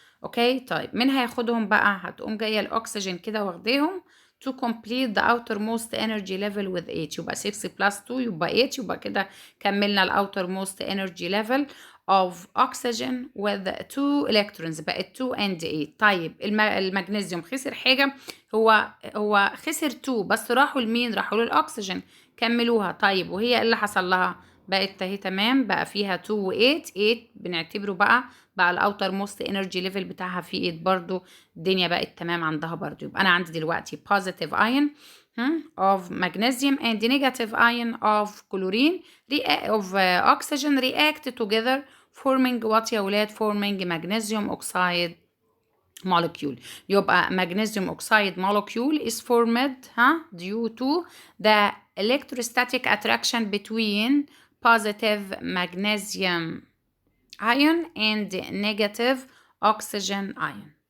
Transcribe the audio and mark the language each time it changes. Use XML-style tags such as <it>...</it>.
<en>Okay,</en> <ar>طيب مين هياخدهم بقى؟ هتقوم جايه الاكسجين كده واخداهم</ar> <en>to complete the outermost energy level with 8.</en> <ar>يبقى 6 plus 2 يبقى 8. يبقى كده كملنا ال</ar> <en>outermost energy level of oxygen with 2 electrons.</en> <ar>بقت 2</ar> <en>and</en> <ar>8. طيب المغنيسيوم خسر حاجة. هو خسر 2 بس راحوا لمين؟ راحوا للأكسجين. كملوها. طيب وهي اللي حصل لها؟ بقت اهي تمام. بقى فيها 2 و 8. 8 بنعتبره بقى الاوتر موست انرجي ليفل بتاعها في 8 برضو. الدنيا بقت تمام عندها برضو. يبقى انا عندي دلوقتي</ar> <en>positive ion of magnesium and negative ion of chlorine of oxygen react together forming what</en> <ar>يا ولاد؟</ar> <en>forming magnesium oxide molecule. يبقى magnesium oxide molecule is formed due to the electrostatic attraction between positive magnesium ion and negative oxygen ion.</en>